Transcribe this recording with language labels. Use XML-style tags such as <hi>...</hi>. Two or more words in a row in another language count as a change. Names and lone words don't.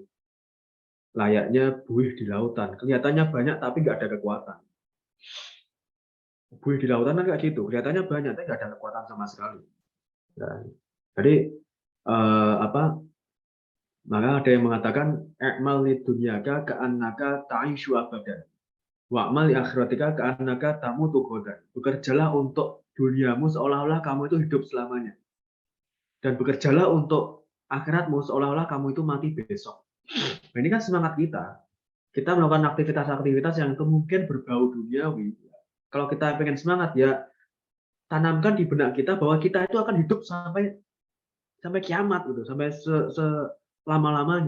<id>Layaknya buih di lautan. Kelihatannya banyak tapi nggak ada kekuatan. Buih di lautan kan kayak gitu. Kelihatannya banyak tapi nggak ada kekuatan sama sekali. Nah, jadi maka ada yang mengatakan</id> <ar>اعمل لدنياك كأنك تعيش أبدا. واعمل لآخرتك كأنك تموت غدا.</ar> <id>Bekerjalah untuk duniamu seolah-olah kamu itu hidup selamanya. Dan bekerjalah untuk akhiratmu seolah-olah kamu itu mati besok. Nah, ini kan semangat kita. Kita melakukan aktivitas-aktivitas yang mungkin berbau duniawi. Kalau kita pengen semangat ya tanamkan di benak kita bahwa kita itu akan hidup sampai kiamat gitu, sampai selama-lamanya.</id>